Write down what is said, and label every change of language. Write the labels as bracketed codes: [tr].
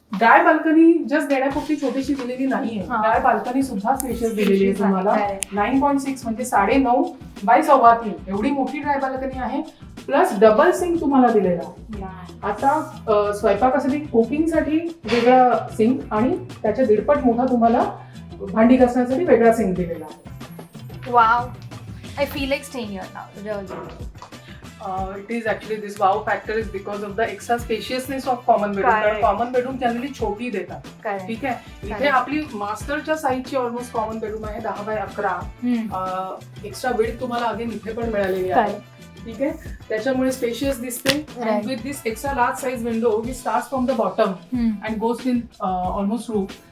[mr] Dry balcony just देण्यापुरती छोटीशी दिलेली नाहीये. ड्राय बाल्कनी सुद्धा स्पेशियस दिलेली आहे तुम्हाला. 9.6 म्हणजे 9.5 बाय 3.25 एवढी मोठी ड्राय बाल्कनी आहे. प्लस डबल सिंक तुम्हाला दिलेला आहे. आता स्वयंपाकासाठी कुकिंगसाठी वेगळा सिंक आणि त्याच्या दीडपट मोठा तुम्हाला भांडी घासण्यासाठी वेगळा सिंक दिलेला आहे. [en] Wow. I feel like staying here now. Really. It is actually this wow factor is because of the extra spaciousness of common bedroom. Correct. [mr] Common bedroom generally छोटी देतात. [en] Correct. [mr] ठीक आहे. इथे [en] Correct. [mr] आपली मास्टरच्या साईजची ऑलमोस्ट कॉमन बेडरूम आहे 10x11. Extra bed तुम्हाला again इथे पण मिळालेली आहे. ठीक आहे. त्याच्यामुळे स्पेशियस दिसते. [en] Right. With this extra large size window we start from the bottom and goes in almost roof.